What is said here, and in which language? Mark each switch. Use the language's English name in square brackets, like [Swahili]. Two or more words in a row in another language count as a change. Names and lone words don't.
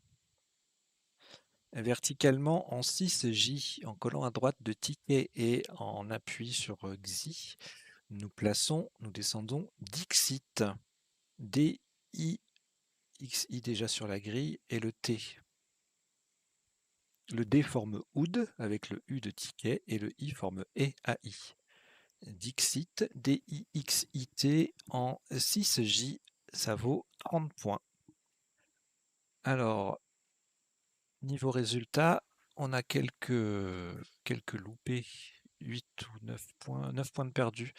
[French] Verticalement en 6J, en collant à droite de ticket et en appui sur Xi, nous descendons Dixit. D-I-X-I déjà sur la grille et le T. Le D forme OUD avec le U de ticket et le I forme E-A-I. Dixit, D-I-X-I-T en 6J, ça vaut 30 points. Alors, niveau résultat, on a quelques loupés, 8 ou 9 points, 9 points de perdus.